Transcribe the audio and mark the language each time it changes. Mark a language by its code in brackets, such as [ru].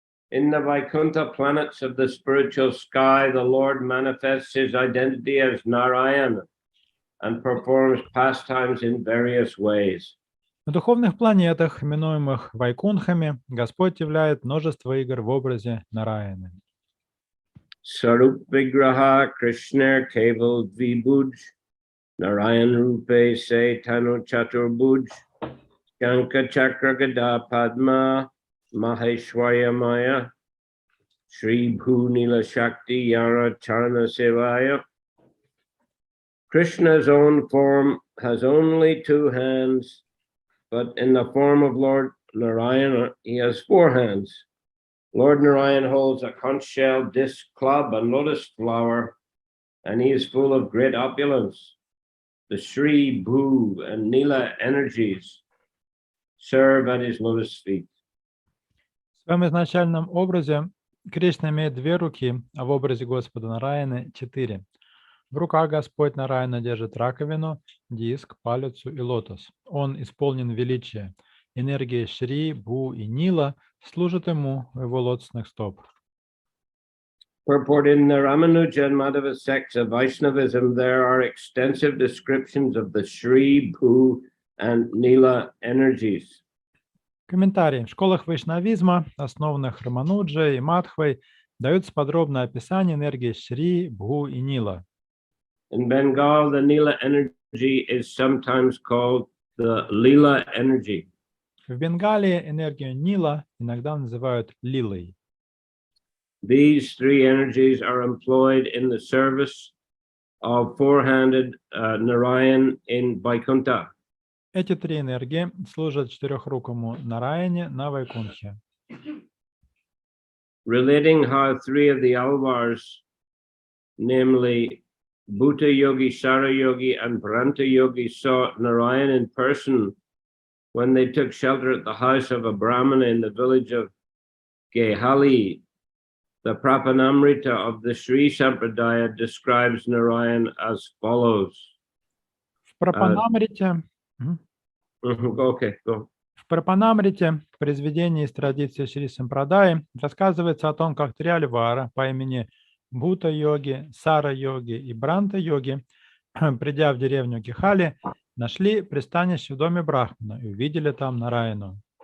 [en] In the Vaikuntha planets of the spiritual sky, the Lord manifests his identity as Narayan and performs pastimes in various ways. [ru] На духовных планетах, именуемых Вайкунхами, Господь являет множество игр в образе Нараяны. [sa] Sarup Vigraha Krishna Keval Vibhuj Narayan Rupe Se Tanu Chaturbuj Shanka Chakra Gada Padma Maheshwarya Maya Shri Bhu Nila Shakti Yara Charana Sevaya. [en] Krishna's own form has only two hands, but in the form of Lord Narayana, he has four hands. Lord Narayan holds a conch shell, disc club, and lotus flower, and he is full of great opulence. The Shri, Bhu, and Nila energies serve at his lotus feet. [ru] В своем изначальном образе Кришна имеет две руки, а в образе Господа Нараяны четыре. В руках Господь Нараяна держит раковину, диск, палицу и лотос. Он исполнен величия. Энергия Шри, Бу и Нила служат ему у его лотосных стоп. [en] Purported in the Ramanuja and Madhava sects of Vaishnavism, there are extensive descriptions of the Shri, Bhu, and Nila energies. [ru] Комментарии. В школах вайшнавизма, основанных Рамануджей и Мадхвой, даются подробное описание энергии Шри, Бху и Нила. [en] In Bengal, the Nila energy is sometimes called the Lila energy. [ru] В Бенгалии энергию Нила иногда называют Лилой. [en] These three energies are employed in the service of four-handed Narayan in Vaikuntha. [ru] Эти три энергии служат четырехрукому Нараяне на Вайкунхе. [en] Relating how three of the Alvars, namely Bhuta Yogi, Sara Yogi, and Bharanta Yogi, saw Narayan in person when they took shelter at the house of a Brahmana in the village of Gehali. The Prapanamrita of the Sri Sampradaya describes Narayan as follows. [ru] В Прапанамрите, [en] Okay, go. [ru] в Прапанамрите, в произведении из традиции Шри Сампрадаи, рассказывается о том, как три альвара по имени Бхута-йоги, Сара-йоги и Бранта-йоги, придя в деревню Гехали, нашли пристанище в доме Брахмана и увидели там Нараяну.